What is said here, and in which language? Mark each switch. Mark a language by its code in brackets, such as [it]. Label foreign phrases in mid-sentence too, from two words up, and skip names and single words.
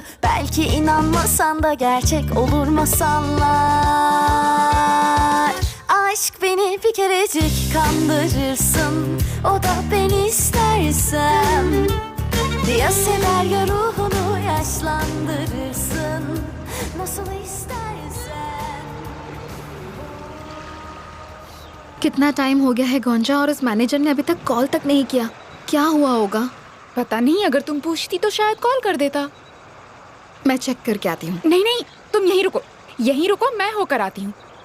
[tr] Belki inanmasan da gerçek olur masallar. Aşk beni bir kerecik kandırırsın, o da ben istersem. Ya sever ya ruhunu yaşlandırırsın, nasıl istersen. [hi] कितना टाइम हो गया है गोंजा और उस मैनेजर ने अभी तक कॉल तक नहीं किया। क्या हुआ होगा? पता नहीं, अगर तुम पूछती तो शायद कॉल कर देता। मैं चेक करके आती हूँ। नहीं नहीं, तुम यहीं रुको, मैं होकर आती हूँ।